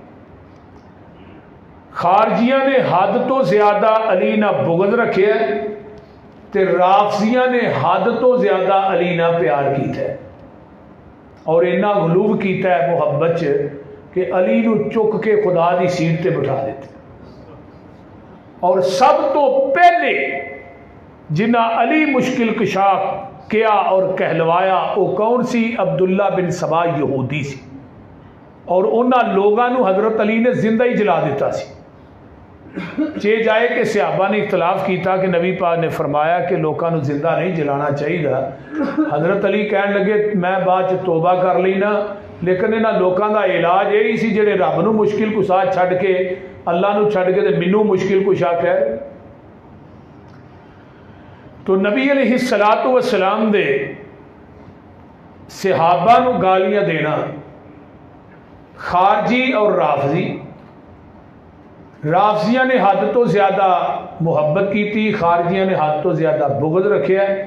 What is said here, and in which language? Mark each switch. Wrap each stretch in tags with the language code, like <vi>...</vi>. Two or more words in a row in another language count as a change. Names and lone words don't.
<pa>خارجیاں نے حد تو زیادہ علی نہ بغض رکھے ہے، تے رافضیاں نے حد تو زیادہ علی نہ پیار کیتا ہے، اور اینا غلوب کیتا ہے محبت چ کہ علی نو چک کے خدا دی سیٹ تے بٹھا دیتے۔ اور سب تو پہلے جنہ علی مشکل کشا کیا اور کہلوایا وہ کون سی؟ عبداللہ بن سبا یہودی سی، اور انہاں لوگاں نو حضرت علی نے زندہ ہی جلا دیتا سی۔ چے جائے کہ صحابہ نے اختلاف کیتا کہ نبی پاک نے فرمایا کہ لوگاں نو زندہ نہیں جلانا چاہیے۔ حضرت علی کہن لگے میں بعد توبہ کر لینا، لیکن انہاں لوگاں دا علاج یہی سی جڑے رب نو مشکل کشا چھڈ کے اللہ نو چھڈ کے تے مینوں مشکل کشا کہہ۔ تو نبی</pa> <ar>علیہ الصلوۃ والسلام</ar> <pa>دے صحابہ نو گالیاں دینا، خارجی اور رافضی، رافضیاں نے حد تو زیادہ</pa> <ur>محبت کی تھی،</ur> <pa>خارجیاں نے حد تو زیادہ بغض رکھیا ہے۔</pa>